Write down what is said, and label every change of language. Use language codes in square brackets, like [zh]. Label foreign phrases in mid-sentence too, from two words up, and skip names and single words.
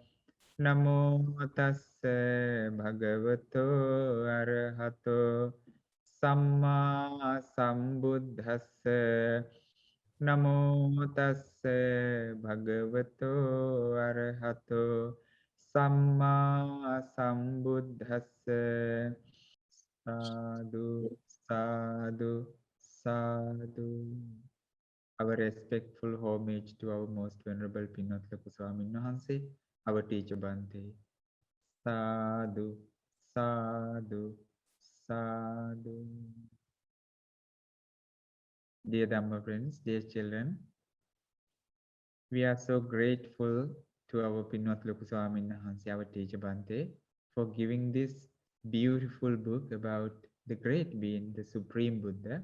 [pi] Namo tassa bhagavato arahato samma sambuddhassa. Namo tassa bhagavato arahato samma sambuddhassa. Sadhu, sadhu, sadhu. [en] Our respectful homage to our most venerable Pinnathla Swamin Wahanse, our teacher Bante. [pi] Sadhu, sadhu, sadhu. [en] Dear Dhamma friends, dear children, we are so grateful to our Pinnathla Swamin Wahanse, our teacher Bante, for giving this beautiful book about the great being, the Supreme Buddha.